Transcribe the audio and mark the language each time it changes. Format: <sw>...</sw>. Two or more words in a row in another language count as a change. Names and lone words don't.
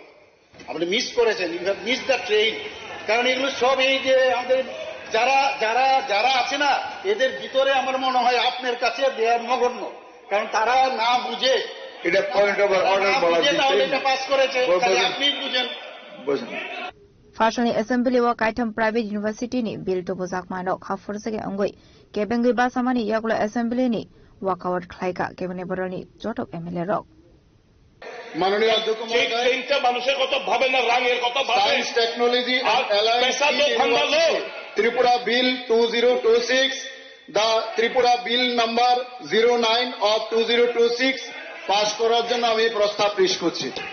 <bn>আপনি মিস করেছেন,</bn> <en>you have miss the train.</en> <bn>কারণ এগুলো সব এই যে আমাদের যারা যারা যারা আছে না, এদের ভিতরে আমার মনে হয় আপনার কাছে দেয়ার নগণ্য। কারণ তারা না বুঝে, এটা</bn> <en>point of order</en> <bn>বলা যায়, তাহলে এটা পাস করেছে, আপনি বুঝেন।</bn> <trp>Farshani Assembly wa Kaitam</trp> <en>Private University</en> <trp>ni Bill to Bozak Manok Hafursake Angoi, Kebengi Basamani Yakula Assembly ni Wakawat Klaika, Kebene Boroni, Joto MLA Rock.</trp> <bn>মাননীয় অধ্যক্ষ মহোদয়, মানুষের কথা ভাবে না, রাঙের কথা ভাবে।</bn> <en>science technology</en> <bn>ত্রিপুরা বিল 2026,</bn> <en>the Tripura Bill number 09 of 2026</en> <bn>পাস করার জন্য আমি প্রস্তাব পেশ করছি।</bn>